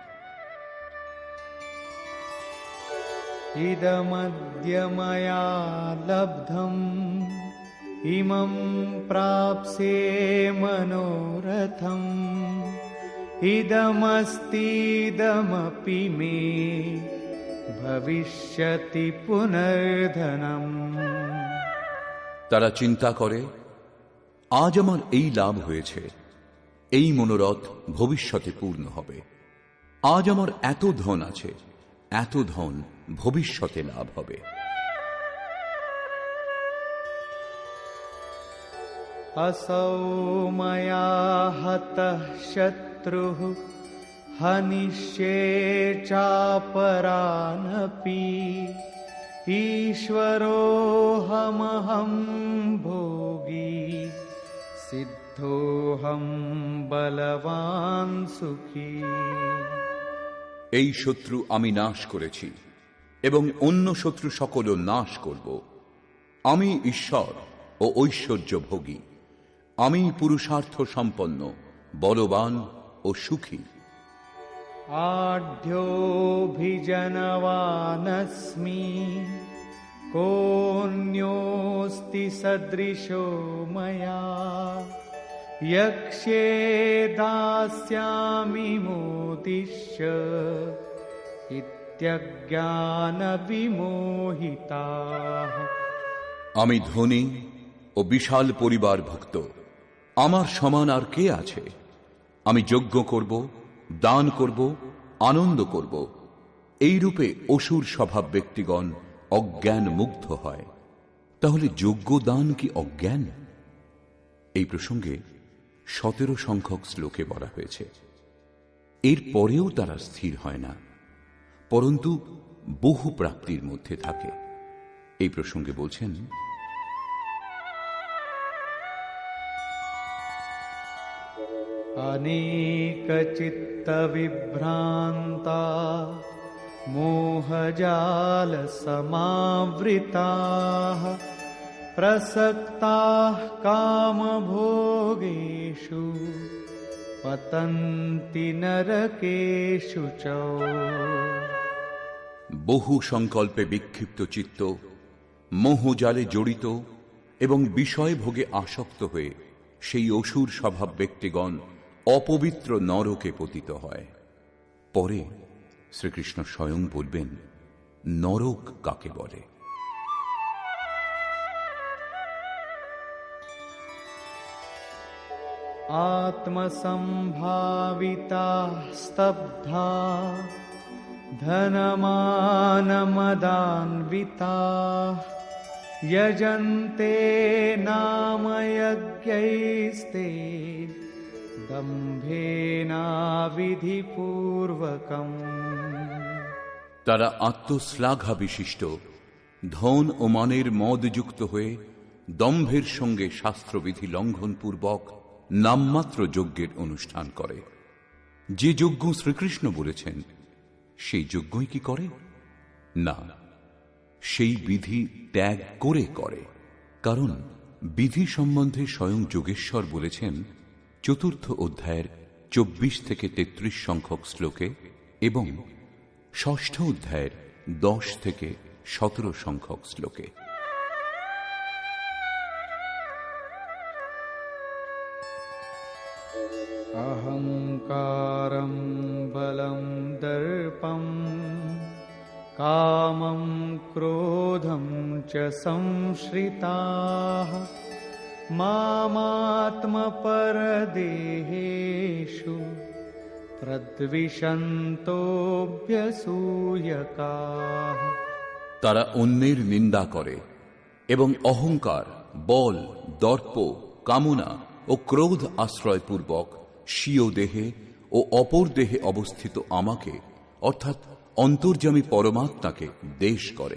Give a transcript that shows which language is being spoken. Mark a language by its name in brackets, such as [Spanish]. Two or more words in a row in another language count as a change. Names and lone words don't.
[Sanskrit] ইদমদ্য ময়া লব্ধম ইমং প্রাপ্স্যে মনোরথম ইদমস্তীদমপি মে ভবিষ্যতি পুনর্ধনম। [Bangla] তারা চিন্তা করে, আজ আমার এই লাভ হয়েছে, এই মনোরথ ভবিষ্যতে পূর্ণ হবে। আজ আমার এত ধন আছে, এত ধন ভবিষ্যতে লাভ হবে। [Sanskrit] असौ मया हतः शत्रुः हनिष्ये चापरानपि ईश्वरोऽहमहं भोगी सिद्धोऽहं बलवान् सुखी। [Bangla] এই শত্রু আমি নাশ করেছি এবং অন্য শত্রু সকলও নাশ করব। আমি ঈশ্বর ও ঐশ্বর্য ভোগী, আমি পুরুষার্থ সম্পন্ন, বলবান ও সুখী। [Sanskrit] आढ्योऽभिजनवानस्मि कोऽन्योऽस्ति सदृशो मया यक्ष्ये दास्यामि मोदिष्य इत्यज्ञानविमोहिताः। [Bangla] আমি ধনী ও বিশাল পরিবার ভুক্ত, আমার সমান আর কে আছে? আমি যজ্ঞ করব, দান করব, আনন্দ করব। এই রূপে অসুর স্বভাব ব্যক্তিগণ অজ্ঞান মুগ্ধ হয়। তাহলে যজ্ঞ দান কি অজ্ঞান? এই প্রসঙ্গে 17 সংখ্যক শ্লোকে বলা হয়েছে। এর পরেও তারা স্থির হয় না, পরন্তু বহু প্রাপ্তির মধ্যে থাকে। এই প্রসঙ্গে বলছেন, [Sanskrit] अनेकचित्तविभ्रान्ता मोहजालसमावृताः प्रसक्ताः कामभोगेषु पतन्ति नरकेषु च। [Bangla] বহু সংকল্পে বিক্ষিপ্ত চিত্ত, মোহজালে জড়িত এবং বিষয় ভোগে আসক্ত হয়ে সেই অসুর স্বভাব ব্যক্তিগণ অপবিত্র নরকে পতিত হয়। পরে শ্রীকৃষ্ণ স্বয়ং বলবেন নরক কাকে বলে। [Sanskrit] आत्मसम्भाविता स्तब्धा धनमानमदान्विताः यजन्ते नाम यज्ञैस्ते दम्भेनाविधिपूर्वकम्। [Bangla] তারা আত্মশ্লাঘা বিশিষ্ট, ধন ও মানের মদযুক্ত হয়ে দম্ভের সঙ্গে শাস্ত্রবিধি লঙ্ঘনপূর্বক নামমাত্র যজ্ঞের অনুষ্ঠান করে। যে যজ্ঞ শ্রীকৃষ্ণ বলেছেন সেই যজ্ঞই কি করে? না, সেই বিধি ত্যাগ করে করে। কারণ বিধি সম্বন্ধে স্বয়ং যোগেশ্বর বলেছেন 4th অধ্যায়ের 24 থেকে 33 সংখ্যক শ্লোকে এবং 6ষ্ঠ অধ্যায়ের 10 থেকে 17 সংখ্যক শ্লোকে। [Sanskrit] अहंकारं बलं दर्पं कामं क्रोधं च संश्रिताः मामात्मपरदेहेषु प्रद्विषन्तोऽभ्यसूयकाः। [Bangla] তারা অন্যের নিন্দা করে এবং অহংকার, বল, দর্প, কামনা ও ক্রোধ আশ্রয়পূর্বক স্বীয় দেহে ও অপর দেহে অবস্থিত আমাকে অর্থাৎ অন্তর্যামী পরমাত্মাকে দেশ করে।